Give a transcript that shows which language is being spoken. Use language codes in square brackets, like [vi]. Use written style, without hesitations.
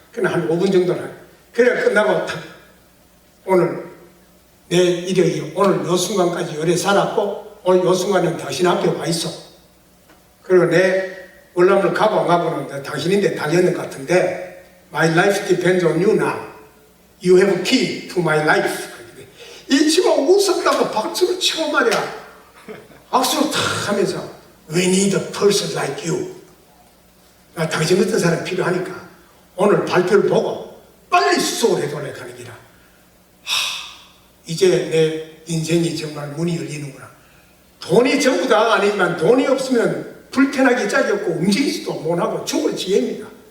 [ko] 그냥 한 5분 정도는. 그래 끝나고 오늘 내 이력이 오늘 요 순간까지 오래 살았고 오늘 요 순간은 당신 앞에 와 있어. 그리고 내 월남을 가고 안 가고는 당신인데 당연한 것 같은데 [en] My life depends on you now. You have a key to my life. [ko] 이 친구가 웃었다고 박수를 치고 말이야. 박수를 탁 하면서 [en] We need a person like you. [ko] 나 당신 같은 사람이 필요하니까 오늘 발표를 보고 빨리 수속을 해달라고 하는 기라. 이제 내 인생이 정말 문이 열리는구나. 돈이 전부 다가 아니지만 돈이 없으면 불편하기 짝이 없고 움직이지도 못하고 죽을 지혜입니다.